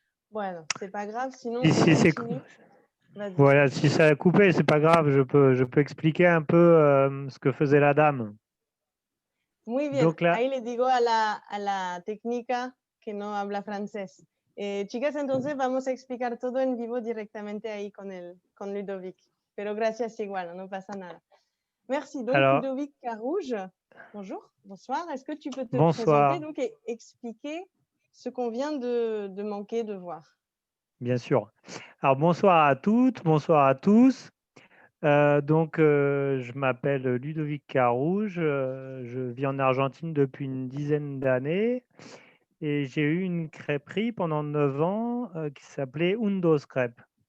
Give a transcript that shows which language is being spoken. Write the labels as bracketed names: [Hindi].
[French] Bueno, c'est pas grave, sinon on continue. Voilà, si ça a coupé, c'est pas grave, je peux expliquer un peu ce que faisait la dame. [Spanish] Muy bien, donc, là... ahí le digo a la técnica que no habla francés. Chicas, entonces vamos a explicar todo en vivo directamente ahí con Ludovic. Pero gracias igual, no pasa nada. [French] Merci. Donc, alors, Ludovic Carouge, bonjour, bonsoir. Est-ce que tu peux te présenter donc, et expliquer ce qu'on vient de manquer de voir? Bien sûr. Alors, bonsoir à toutes, bonsoir à tous. Je m'appelle Ludovic Carouge, je vis en Argentine depuis une dizaine d'années et j'ai eu une crêperie pendant 9 ans qui s'appelait Undos Crêpes.